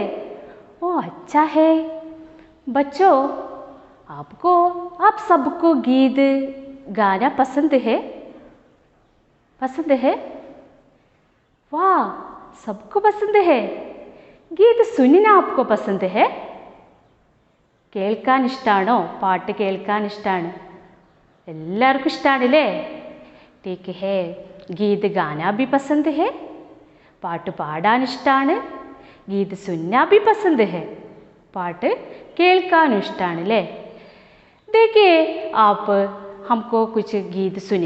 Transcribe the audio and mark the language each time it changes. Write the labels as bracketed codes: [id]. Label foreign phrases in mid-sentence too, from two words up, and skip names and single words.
[hi] ओ, अच्छा है। बच्चों, आप सबको गीत गाना पसंद है? पसंद है? वाह, सबको पसंद है। गीत सुनना आपको पसंद है? [ml] കേൾക്കാൻ ഇഷ്ടമാണോ? പാട്ട് കേൾക്കാൻ ഇഷ്ടമാണ്. എല്ലാവർക്കും ഇഷ്ടമാണല്ലേ? [hi] ठीक है, गीत गाना भी पसंद है. [ml] പാട്ട് പാടാൻ ഇഷ്ടമാണ്. [hi] गीत सुनना भी पसंद है. [ml] പാട്ട് കേൾക്കാനും ഇഷ്ടമാണ് അല്ലേ? [hi] देखिए, आप हमको कुछ गीत सुने.